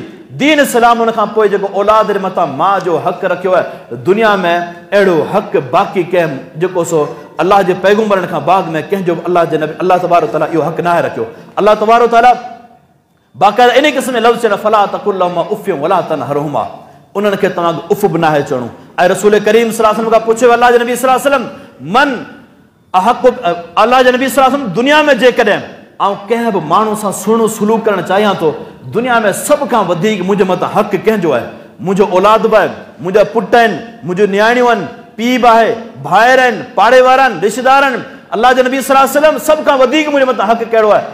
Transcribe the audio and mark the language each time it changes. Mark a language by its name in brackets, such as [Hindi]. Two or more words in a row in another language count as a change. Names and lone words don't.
[Sindhi] दीन इस्लाम उन खां पोइ जेको औलाद जे मथां माउ जो हक़ रखियो आहे, दुनिया में अहिड़ो हक़ बाक़ी कंहिं जेको सो अल्लाह जे पैगम्बरनि खां बाद में कंहिंजो अल्लाह जे नबी [Arabic] الله تبارك تعالى [Sindhi] इहो हक़ न आहे रखियो। [Arabic] الله تبارك تعالى [Sindhi] बाक़ाइदा इन क़िस्म जे लफ़्ज़ चवनि [Arabic] فلا تقل لهما أف ولا تنهرهما, [Sindhi] उन्हनि खे तव्हां उफ़ बि न आहे चवणो। ऐं रसूल करीम [Arabic] صلى الله عليه وسلم [Sindhi] खां पुछियो अल्लाह जे नबी [Arabic] صلى الله عليه وسلم من أحق, [Sindhi] अल्लाह जे नबी [Arabic] صلى الله عليه وسلم [Sindhi] दुनिया में जेकॾहिं ऐं कंहिं बि माण्हू सां सुहिणो सलूक करणु चाहियां थो, दुनिया में सभ खां वधीक मुंहिंजे मथां हक़ कंहिंजो आहे? मुंहिंजो औलाद बि आहे, मुंहिंजा पुट आहिनि, मुंहिंजूं नियाणियूं आहिनि, पीउ बि आहे, भाइर आहिनि, पाड़े वारा आहिनि, रिश्तेदार आहिनि। अल्लाह जे नबी [Arabic] صلى الله عليه وسلم [Sindhi] सभ खां वधीक मुंहिंजे मथां हक़ कहिड़ो आहे?